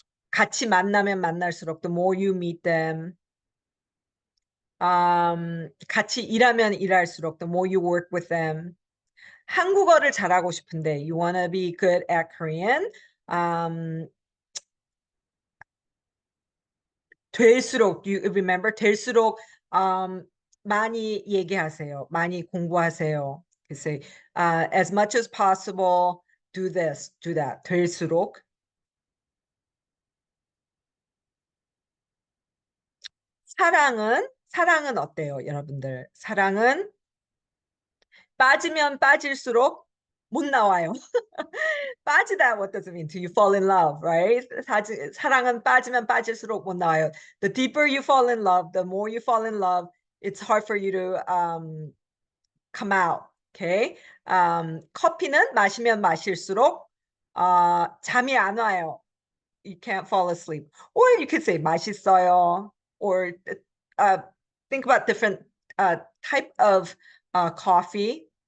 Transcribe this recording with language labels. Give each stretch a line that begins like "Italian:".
Korean: 같이 만나면 만날수록,
English: the more you meet them.
Korean: 같이 일하면 일할수록,
English: the more you work with them.
Korean: 한국어를 잘하고 싶은데,
English: you want to be good at Korean. 될수록, you remember?
Korean: 될수록 많이 얘기하세요. 많이 공부하세요.
English: You say, as much as possible, do this, do that.
Korean: 될수록. 사랑은 어때요, 여러분들? 사랑은 빠지면 빠질수록 못 나와요.
English: 빠지다, what does it mean? Do you fall in love, right?
Korean: 사랑은 빠지면 빠질수록 못 나와요.
English: The deeper you fall in love, the more you fall in love, it's hard for you to come out. Okay?
Korean: 커피는 마시면 마실수록 잠이 안 와요.
English: You can't fall asleep. Or you could say 맛있어요. Or think about different type of coffee.